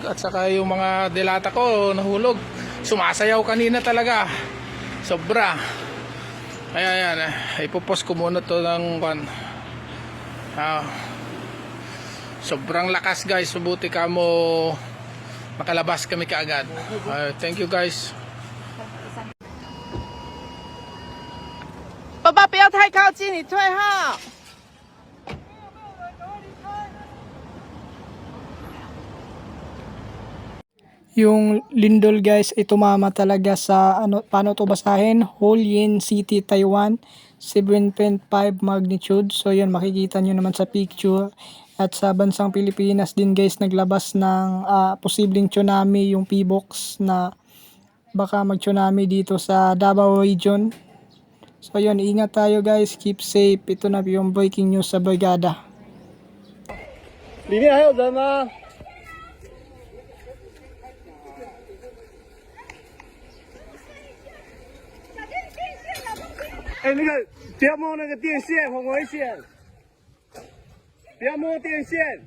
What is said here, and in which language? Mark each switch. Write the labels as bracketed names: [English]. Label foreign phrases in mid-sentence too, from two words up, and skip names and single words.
[Filipino] At saka yung mga delata ko nahulog. Sumasayaw kanina talaga. Sobra. Ayan. Ipopost ko muna to ng sobrang lakas guys. Mabuti ka mo makalabas kami kaagad. [English] Thank you guys. [Chinese] 爸爸不要太靠近，你退后。 [Filipino] Yung lindol guys ay tumama talaga sa paano to basahin? Hualien City, Taiwan, 7.5 magnitude. So yun, makikita nyo naman sa picture. At sa bansang Pilipinas din guys, naglabas ng posibleng tsunami yung PBOX na baka mag-tsunami dito sa Davao region. So yun, ingat tayo guys, [English] keep safe. [Filipino] Ito na yung breaking news sa Brigada. [Chinese] 里面还有人吗？哎，那个不要摸那个电线，很危险。不要摸电线。